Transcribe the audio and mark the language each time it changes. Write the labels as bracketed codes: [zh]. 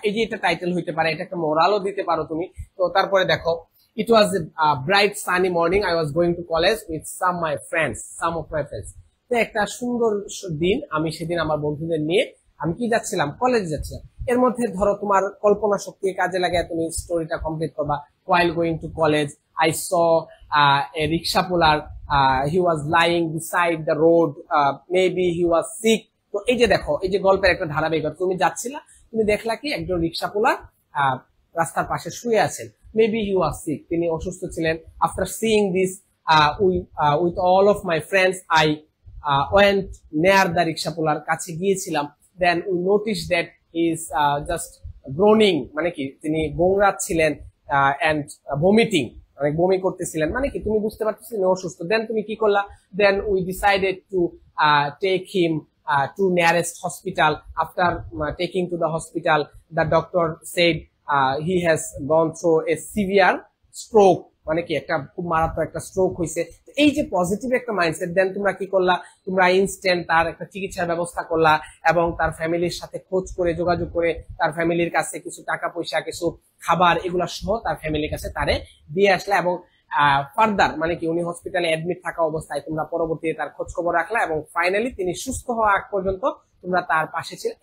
[bn] এই যে এটা টাইটেল হইতে পারে, এটা একটা মোরালও দিতে পারো তুমি। তো তারপরে দেখো, [en] it was a bright sunny morning, I was going to college with some of my friends, [bn] তো একটা সুন্দর দিন, আমি সেদিন আমার বন্ধুদের নিয়ে আমি কি যাচ্ছিলাম, কলেজে যাচ্ছিলাম। এর মধ্যে ধরো তোমার কল্পনা শক্তি কাজে লাগিয়ে তুমি স্টোরিটা কমপ্লিট করবা। [en] while going to college I saw a rickshaw puller, he was lying beside the road, maybe he was sick। [bn] তো এই যে দেখো, এই যে গল্পের একটা ধারাবাহিকতা, তুমি যাচ্ছিলা, তুমি দেখলা কি একজন রিক্সা পুলার রাস্তার পাশে শুয়ে আছেন, [en] maybe he was sick, [bn] তিনি অসুস্থ ছিলেন। [en] after seeing this with all of my friends I went near the rickshaw puller, [bn] কাছে গিয়েছিলাম। [en] then we notice that he is just groaning, [bn] মানে কি তিনি গোংরাচ্ছিলেন, [en] and vomiting, [bn] মানে বমি করতেছিলেন, মানে কি তুমি বুঝতে পারতেছি তিনি অসুস্থ। দেন তুমি কি করলা, [en] Then we decided to take him to nearest hospital. After taking to the hospital, the doctor said he has gone through a severe stroke, [bn] মানে কি একটা খুব মারাত্মক একটা স্ট্রোক হয়েছে। এই যে পজিটিভ একটা মাইন্ডসেট, দেন তোমরা কি করলা, তোমরা ইনস্ট্যান্ট তার একটা চিকিৎসার ব্যবস্থা করলা, এবং তার ফ্যামিলির সাথে খোঁজ করে যোগাযোগ করে তার ফ্যামিলির কাছে কিছু টাকা পয়সা, কিছু খাবার, এগুলা সহ তার ফ্যামিলির কাছে তারে দিয়ে আসলা। এবং ফার্দার মানে কি উনি হসপিটালে অ্যাডমিট থাকা অবস্থায় তোমরা পরবর্তীতে তার খোঁজ খবর রাখলা, এবং ফাইনালি তিনি সুস্থ হওয়া আগ পর্যন্ত তোমরা তার পাশে ছিলে।